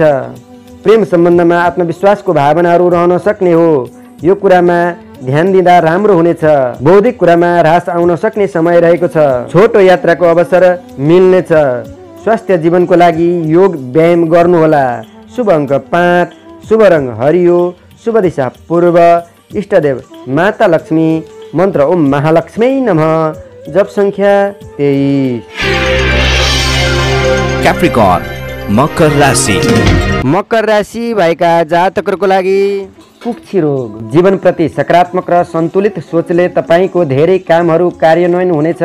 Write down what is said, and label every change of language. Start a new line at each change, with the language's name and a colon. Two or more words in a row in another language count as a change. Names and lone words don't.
Nepali: प्रेम सम्बन्धमा आत्मविश्वासको भावनाहरू रहन सक्ने हो, यो कुरामा ध्यान दिँदा राम्रो हुनेछ। बौद्धिक कुरामा ह्रास आउन सक्ने समय रहेको छ। छोटो यात्राको अवसर मिल्नेछ। स्वास्थ्य जीवनको लागि योग व्यायाम गर्नुहोला। शुभ अङ्क 5, शुभ रङ हरियो, शुभ दिशा पूर्व, इष्टदेव माता लक्ष्मी, मन्त्र
Sanskrit: ओम महालक्ष्मी नमः,
Nepali: जप सङ्ख्या 23। क्याप्रिकर्न मकर राशि। मकर राशि भएका जातकहरूको लागि कुक्षी रोग। जीवनप्रति सकारात्मक र सन्तुलित सोचले तपाईँको धेरै कामहरू कार्यान्वयन हुनेछ।